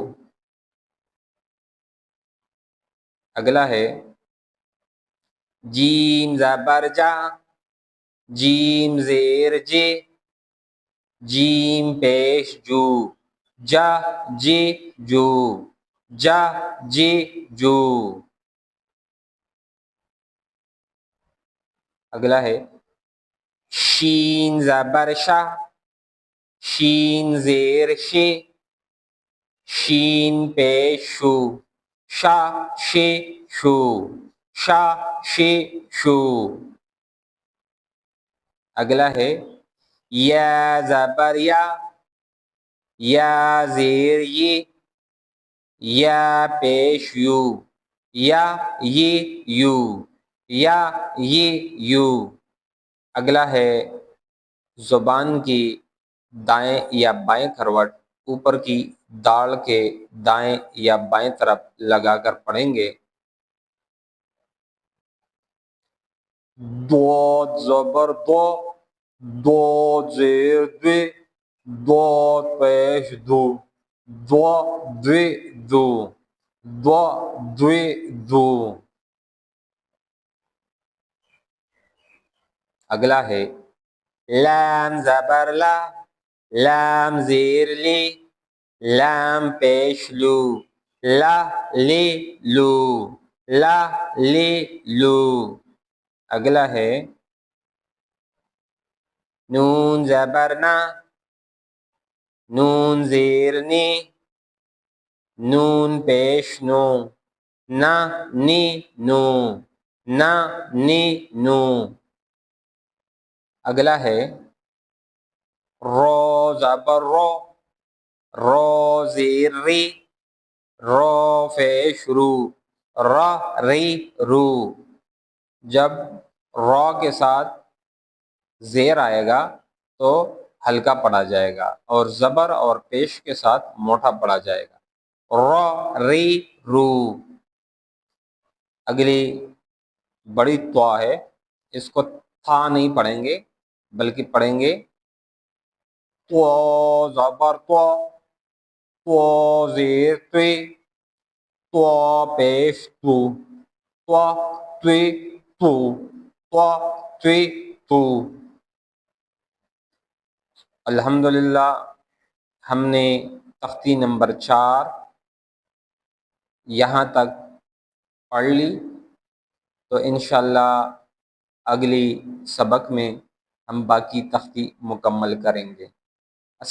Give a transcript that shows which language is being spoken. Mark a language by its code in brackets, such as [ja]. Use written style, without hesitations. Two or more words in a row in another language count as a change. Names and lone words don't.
[ur] اگلا ہے جیم زبر جا، جیم زیر جی، جیم پیش جو، جا جی جو، جا جی جو۔ اگلا ہے شین زبر شا، شین زیر شی، شین پیش شو، شا شی شو، شا شی شو۔ اگلا ہے یا زبر یا، یا زیر یہ، یا پیش یو، یا یہ یو، یا یہ یو۔ اگلا ہے زبان کی دائیں یا بائیں کھروٹ اوپر کی داڑھ کے دائیں یا بائیں طرف لگا کر پڑھیں گے۔ ضاد زبر دو، ضاد زیر دوی، ضاد پیش دو، ضا دوی دو، ضا دوی دو۔ اگلا ہے لام زبر لا، لام زیر لی، لام پیش لو، لا لی لو، لا لی لو۔ اگلا ہے نون زبر نا، نون زیر نی، نون پیش نو، نا نی نو، نا نی نو۔ اگلا ہے رو زبر رو، رو زیر ری، رو پیش رو، را ری رو۔ جب را کے ساتھ زیر آئے گا تو ہلکا پڑھا جائے گا، اور زبر اور پیش کے ساتھ موٹا پڑھا جائے گا، را ری رو۔ اگلی بڑی طوا ہے، اس کو تھا نہیں پڑھیں گے بلکہ پڑھیں گے طوا زبر طوا، طوا زیر توی، طوا پیش تو، طوا توی تو، طوا توی تو۔ الحمدللہ ہم نے تختی نمبر 4 یہاں تک پڑھ لی، تو انشاءاللہ اگلی سبق میں ہم باقی تختی مکمل کریں گے۔